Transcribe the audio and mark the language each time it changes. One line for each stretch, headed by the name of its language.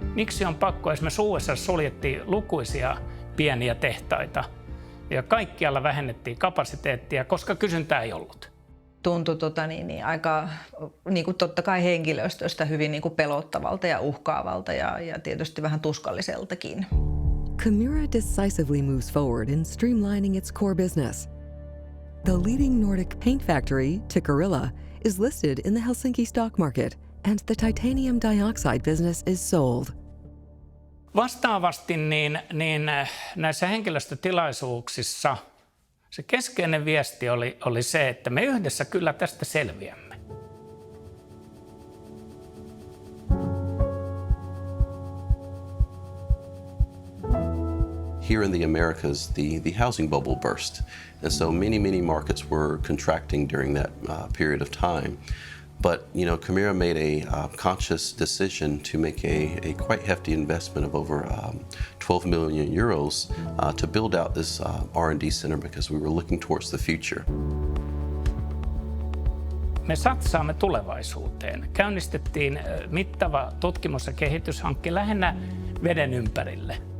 Finnish: Miksi on pakko, esimerkiksi USA suljettiin lukuisia pieniä tehtaita ja kaikkialla vähennettiin kapasiteettia, koska kysyntää ei ollut. Tuntui aika totta kai henkilöstöstä hyvin pelottavalta ja uhkaavalta ja tietysti vähän tuskalliseltakin.
English: Kemira decisively moves forward in streamlining its core business. The leading Nordic paint factory, Tikkurila, is listed in the Helsinki stock market, and the titanium dioxide business is sold.
Finnish: Vastaavasti näissä henkilöstötilaisuuksissa se keskeinen viesti oli se, että me yhdessä kyllä tästä selviämme.
English: Here in the Americas, the housing bubble burst. And so many markets were contracting during that period of time. But, Kemira made a conscious decision to make a quite hefty investment of over 12 million euros to build out this R&D center because we were looking towards the future.
Finnish: me satsaamme tulevaisuuteen. Käynnistettiin mittava tutkimus- ja kehityshankke lähinnä veden ympärille.